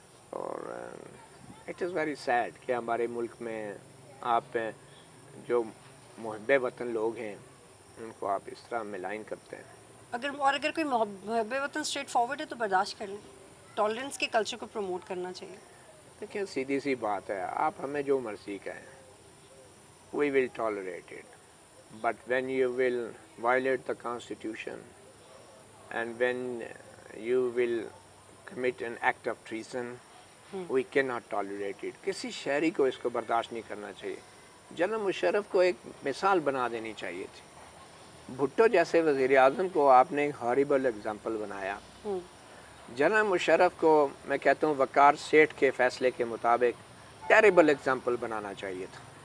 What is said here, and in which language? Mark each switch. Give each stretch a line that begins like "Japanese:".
Urdu: اور
English: it is very sad
Urdu: کہ ہمارے ملک میں آپ جو محب وطن لوگ ہیں ان کو آپ اس طرح ملائن کرتے ہیں. اگر کوئی محب وطن اسٹریٹ فارورڈ ہے تو برداشت کر لیں. ٹالرنس کے کلچر کو پروموٹ کرنا چاہیے. دیکھیں سیدھی سی بات ہے، آپ ہمیں جو مرضی کہیں
English: we will tolerate it, but when you will violate the constitution and when you will commit an act of treason, we cannot tolerate it.
Urdu: کسی شہری کو اس کو برداشت نہیں کرنا چاہیے. جنرل مشرف کو ایک مثال بنا دینی چاہیے تھی. بھٹو جیسے وزیر اعظم کو آپ نے ایک ہارریبل ایگزامپل بنایا. جنرل مشرف کو میں کہتا ہوں وقار سیٹھ کے فیصلے کے مطابق ٹیریبل ایگزامپل بنانا چاہیے تھا.